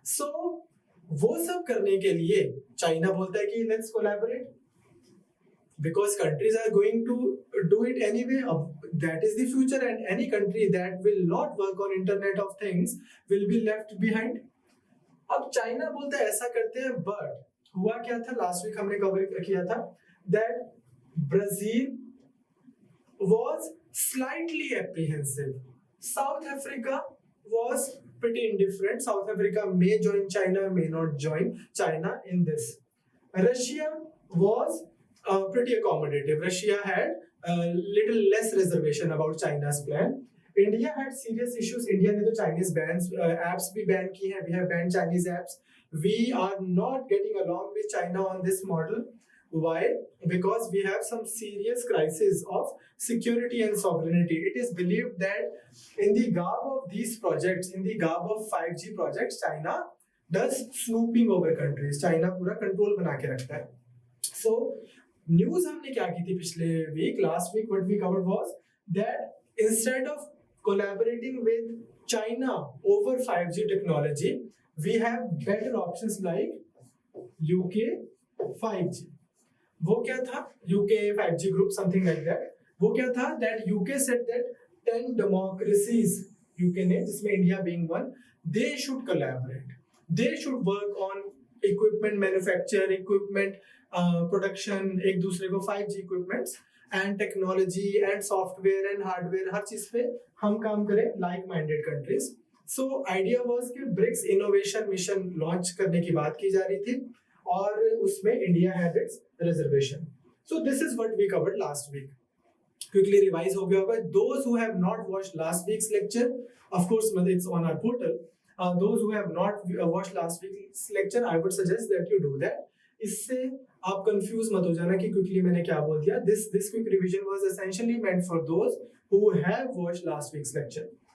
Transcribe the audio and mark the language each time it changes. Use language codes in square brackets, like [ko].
[hi] So वो सब करने के लिए चाइना बोलता है कि [en] let's collaborate, because countries are going to do it anyway. That is the future, and any country that will not work on Internet of Things will be left behind. [hi] अब China बोलता है ऐसा करते हैं, but हुआ क्या था, last week हमने कवर किया था, [en] that Brazil was slightly apprehensive. South Africa was pretty indifferent. South Africa may join China, may not join China in this. Russia was pretty accommodative. Russia had a little less reservation about China's plan. India had serious issues. [hi] India ने तो Chinese apps भी ban की हैं. [en] We have banned Chinese apps. We are not getting along with China on this model. Why? Because we have some serious crisis of security and sovereignty. It is believed that in the garb of these projects, in the garb of 5G projects, China does snooping over countries. [hi] China पूरा control बना के रखता है. [en] So news [hi] हमने क्या की थी पिछले week? [en] Last week what we covered was that instead of collaborating with China over 5G technology, we have better options like UK 5G. [hi] वो क्या था, [en] UK 5G group, something like that. वो क्या था, that UK said that 10 democracies, [hi] UK ने, जिसमें [en] India being one, they should collaborate. They should work on equipment manufacture, equipment production, [hi] एक दूसरे को [en] 5G equipments and technology and software and hardware, [hi] हर चीज पे हम काम करें, [en] like-minded countries. So idea was [hi] कि BRICS Innovation Mission launch करने की बात की जा रही थी, और उसमें [en] India had its reservation. So this is what we covered last week. [hi] Quickly revise हो गया होगा. [en] Those who have not watched last week's lecture, of course it's on our portal. Those who have not watched last week's lecture, I would suggest that you do that. [hi] इससे आप confuse मत हो जाना कि quickly मैंने क्या बोल दिया. [en] This quick revision was essentially meant for those who have watched last week's lecture.